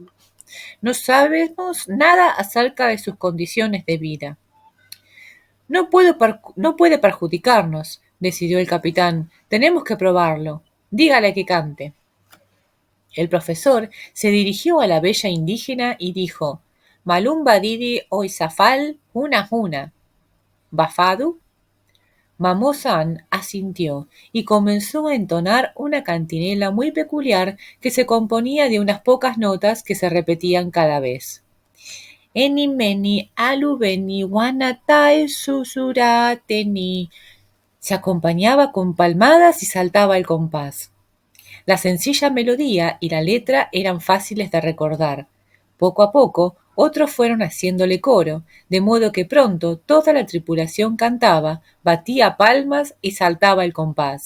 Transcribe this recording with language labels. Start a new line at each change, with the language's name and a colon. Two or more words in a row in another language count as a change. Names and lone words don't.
Spanish: No sabemos nada acerca de sus condiciones de vida». No puede perjudicarnos», decidió el capitán. «Tenemos que probarlo. Dígale que cante». El profesor se dirigió a la bella indígena y dijo: «Malumba didi oizafal huna huna». «¿Bafadu?». Mamó-san asintió y comenzó a entonar una cantinela muy peculiar que se componía de unas pocas notas que se repetían cada vez. «Eni meni alu beni wanatai susurateni». Se acompañaba con palmadas y saltaba el compás. La sencilla melodía y la letra eran fáciles de recordar. Poco a poco, otros fueron haciéndole coro, de modo que pronto toda la tripulación cantaba, batía palmas y saltaba el compás.